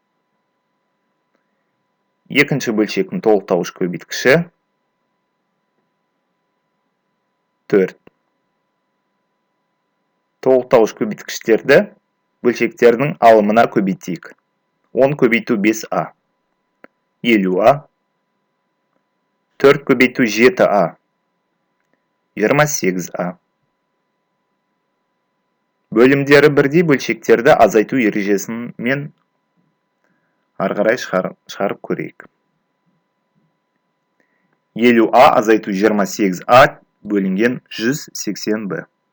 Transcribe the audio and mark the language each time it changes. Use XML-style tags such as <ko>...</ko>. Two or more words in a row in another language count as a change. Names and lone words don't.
<kk>Екінші бөлшектің толықтауыш көбейткіші 4. Толықтауыш көбейткіштерді бөлшектердің алымына көбейтейік. 10 көбейту 5a. 50a. 4 көбейту 7a. 28a. Бөлімдері бірдей бөлшектерді азайту ережесімен арғарай шығарып көрейік. 50a азайту 28a бөлінген 180b.</kk>